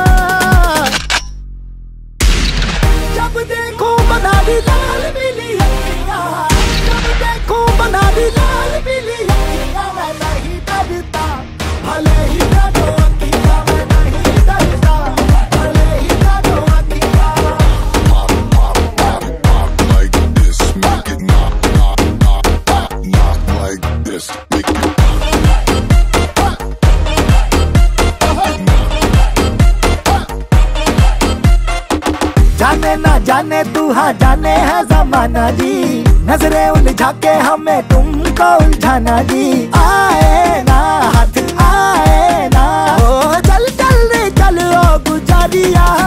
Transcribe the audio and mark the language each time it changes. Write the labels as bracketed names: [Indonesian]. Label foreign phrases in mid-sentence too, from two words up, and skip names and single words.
[Hindi] जब देखो बना दी लाल पीली अखियाँ, जब देखो बना दी लाल पीली अखियाँ, मैं नहीं डरता, भले ही काटो अखियाँ, मैं नहीं डरता, भले ही काटो अखियाँ। [English] Pop, pop, pop, pop like this, make it knock, knock, knock, knock, knock like this, make it [Hindi] जाने ना जाने तू हाँ जाने है जमाना जी, नजरें उलझा के हमें तुमको उलझाना जी। आए ना हाथ आए ना, ओ चल चल रे चल ओ गुजारिया।